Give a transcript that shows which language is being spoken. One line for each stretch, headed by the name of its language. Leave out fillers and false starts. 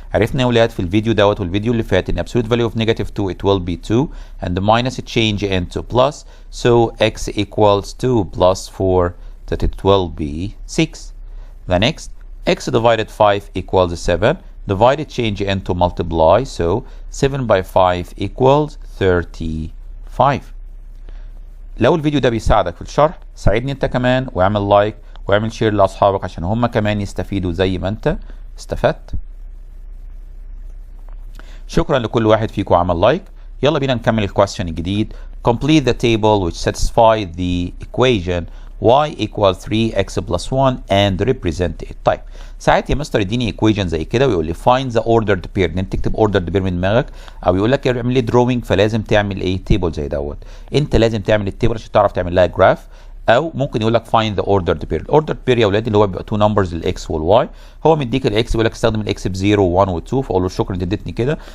Arabic: عرفنا يا ولاد في الفيديو دوت والفيديو اللي فات ان
English: absolute value of negative 2 it will be 2 and the minus change into plus, so x equals 2 plus 4, that it will be 6. The next, x divided 5 equals 7, divided change into multiply, so 7 by 5 equals 35.
Arabic: لو الفيديو ده بيساعدك في الشرح ساعدني انت كمان واعمل لايك واعمل شير لاصحابك عشان هم كمان يستفيدوا زي ما انت استفدت. شكرا لكل واحد فيكم عمل لايك. يلا بينا نكمل الكويستشن الجديد.
English: Complete the table which satisfy the equation y equals 3x plus 1 and represent it.
Arabic: طيب ساعات يا مستر يديني equation زي كده ويقول لي
English: find the ordered pair،
Arabic: ان انت تكتب ordered pair من دماغك، او يقول لك اعمل لي drawing، فلازم تعمل ايه table زي دوت. انت لازم تعمل التيبل عشان تعرف تعمل لها جراف، او ممكن يقول لك
English: find the ordered pair.
Arabic: الاوردرد بير يا اولاد اللي هو بيبقى 2 numbers الاكس والواي، هو مديك الاكس يقول لك استخدم الاكس ب 0 و1 و2، فاقول له شكرا انت اديتني كده.